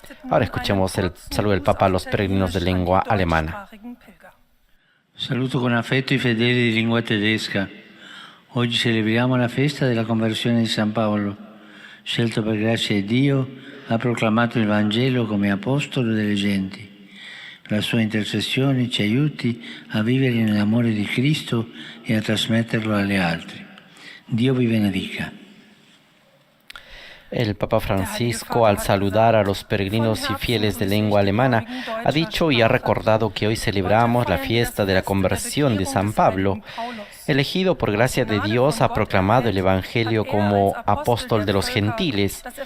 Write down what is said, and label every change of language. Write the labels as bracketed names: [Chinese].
[Spanish] Ahora escuchemos el saludo del Papa a los peregrinos de lengua alemana. [Italian] Saluto con affetto i fedeli di lingua tedesca. Oggi celebriamo la festa della conversione di San Paolo. Scelto per grazia di Dio, ha proclamato il Vangelo come apostolo delle genti. La sua intercessione ci aiuti a vivere nell'amore di Cristo e a trasmetterlo agli altri. Dio vi benedica. [Spanish] El Papa Francisco, al saludar a los peregrinos y fieles de lengua alemana, ha dicho y ha recordado que hoy celebramos la fiesta de la conversión de San Pablo. Elegido por gracia de Dios, ha proclamado el Evangelio como apóstol de los gentiles.